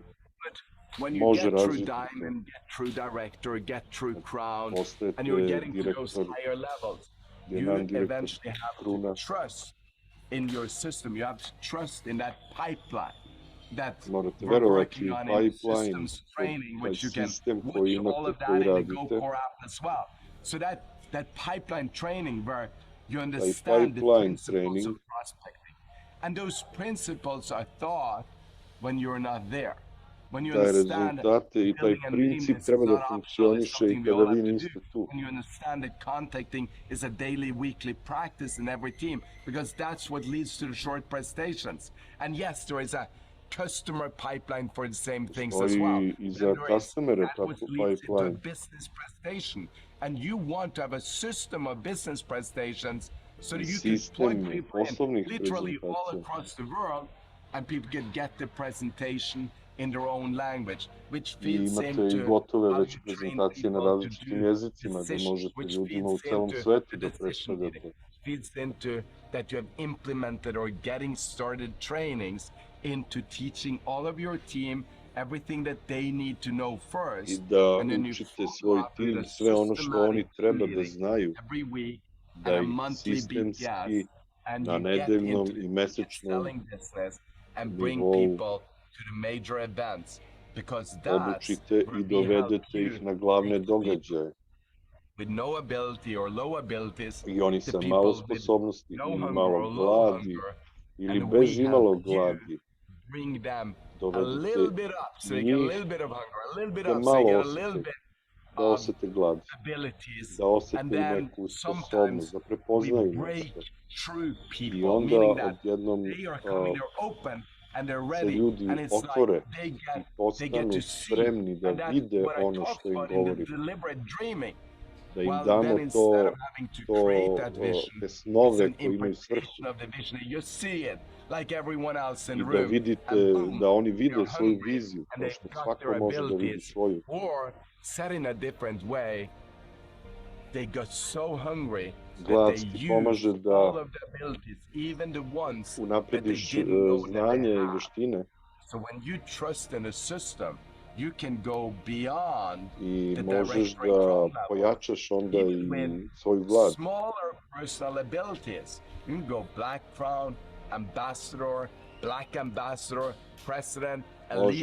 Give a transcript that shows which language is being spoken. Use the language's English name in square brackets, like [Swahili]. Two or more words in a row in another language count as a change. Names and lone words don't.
[English] When you [Serbian] može [English] get through [Serbian] razviti [English] diamond, get through director, get through crown, [Serbian] postajete [English] and you're getting to those [Serbian] direktor, [English] higher levels, you [Serbian] diamant direktor, [English] eventually have [Serbian] kruna, [English] to trust in your system. You have to trust in that pipeline that [Serbian] morate [English] we're [Serbian] verovati [English] working [Serbian] u [English] on in [Serbian] pipeline, [English] systems training, [Serbian] taj [English] which you can [Serbian] sistem koji [English] watch all [Serbian] imate, [English] of that [Serbian] koji [English] in the [Serbian] radite, [English] GoCore app as well. So that pipeline training where you [Serbian] taj [English] understand the [Serbian] pipeline [English] principles [Serbian] trening, [English] of prospecting. And those principles are taught when you're not there. When you [Serbian] taj [English] understand [Serbian] rezultate i taj [English] building a [Serbian] princip [English] business [Serbian] treba [English] is [Serbian] da [English] not optional, it's [Serbian] funkcioniše i [English] something we [Serbian] kada [English] all [Serbian] vi [English] have to [Serbian] niste [English] do. [Serbian] tu. [English] When you understand that contacting is a daily, weekly practice in every team, because that's what leads to the short prestations. And yes, there is a customer pipeline for the same things as well. [Serbian] Stoji i [English] But [Serbian] za [English] there is, [Serbian] customere [English] that what [Serbian] tako [English] leads into a [Serbian] pipeline. [English] business prestation. And you want to have a system of business prestations so that [Serbian] I [English] you can plug [Serbian] sistem [English] people in [Serbian] poslovnih [English] literally all [Serbian] prezentacija. [English] across the world, and people can get the presentation in their own language, which [Serbian] I [English] feeds [Serbian] imate [English] into [Serbian] i gotove [English] how [Serbian] već [English] you train [Serbian] prezentacije na [English] people to [Serbian] različitim [English] do [Serbian] jezicima da [English] decision, [Serbian] možete [English] which [Serbian] ljudima u [English] feeds [Serbian] celom [English] into [Serbian] svetu [English] the [Serbian] da [English] decision making, [Serbian] predstavljate. [English] feeds into that you have implemented or getting started trainings into teaching all of your team everything that they need to know [Serbian] I [English] first, [Serbian] da [English] and then you [Serbian] učite [English] follow [Serbian] svoj [English] up with [Serbian] tim [English] a [Serbian] sve ono što oni [English] systematic [Serbian] treba da [English] meeting [Serbian] znaju, [English] every week [Serbian] da [English] and a [Serbian] ih [English] monthly [Serbian] sistemski [English] BPS, and [Serbian] na [English] you get [Serbian] nedeljnom [English] into [Serbian] i [English] the [Serbian] mesečnom [English] selling business and bring [Serbian] nivou [English] people to the major events, because that's [Serbian] obučite [English] where [Serbian] i [English] we help [Serbian] dovedete [English] you [Serbian] ih na glavne [English] take the people [Serbian] događaje. [English] with no ability or low abilities, [Serbian] I oni [English] the [Serbian] sa [English] people [Serbian] malo [English] with [Serbian] sposobnosti [English] no [Serbian] ili [English] hunger [Serbian] malo [English] or low [Serbian] gladi [English] hunger, [Serbian] ili [English] and [Serbian] bez [English] we [Serbian] imalo [English] help you [Serbian] gladi, [English] bring them a [Serbian] dovedete [English] little bit up, so they get a [Serbian] njih [English] little bit of hunger, a little bit [Serbian] da [English] up, so they [Serbian] malo [English] get a little [Serbian] osete, [English] bit [Serbian] da [English] of [Serbian] osete glad, [English] abilities, [Serbian] da [English] and [Serbian] osete i [English] then [Serbian] neku [English] sometimes [Serbian] sposobnost, da [English] we [Serbian] prepoznaju [English] break [Serbian] nešto. [English] through [Serbian] I [English] people, [Serbian] onda [English] meaning that [Serbian] odjednom [English] they are coming, they're open and they're [Serbian] se [English] ready, [Serbian] ljudi [English] and it's [Serbian] otvore [English] like [Serbian] i [English] they get [Serbian] postanu [English] to see, [Serbian] spremni da [English] and that's [Serbian] vide [English] what I [Serbian] ono [English] talked [Serbian] što im [English] about in the [Serbian] govorimo, [English] deliberate dreaming. [Serbian] da im [English] Well, [Serbian] damo [English] then instead of having to create that [Serbian] te [English] vision, it's [Serbian] snove [English] an [Serbian] koje imaju svrhu, [English] interpretation of the vision. You see it like everyone else in [Serbian] i [English] the [Serbian] da [English] room, [Serbian] vidite, [English] and boom, [Serbian] da oni vide [English] they're [Serbian] svoju [English] hungry [Serbian] viziju, [English] and [Serbian] kao [English] they've [Serbian] što [English] got [Serbian] svako [English] their [Serbian] može da vidi [English] abilities. [Serbian] svoju. [English] Or said in a different way, they got so hungry that [Serbian] Glad [English] they [Serbian] ti [English] used [Serbian] pomaže da [English] all of the abilities, even the ones that they [Serbian] unaprediš [English] didn't know that they [Serbian] znanje i [English] had. [Serbian] veštine [English] So when you trust in a system, you can go beyond [Serbian] i [English] the [Serbian] možeš [English] director and [Serbian] da [English] crown level, [Serbian] pojačaš onda [English] even [Serbian] i [English] with [Serbian] svoju glad. [English] smaller personal abilities. You can go black crown, ambassador, black ambassador, president, elite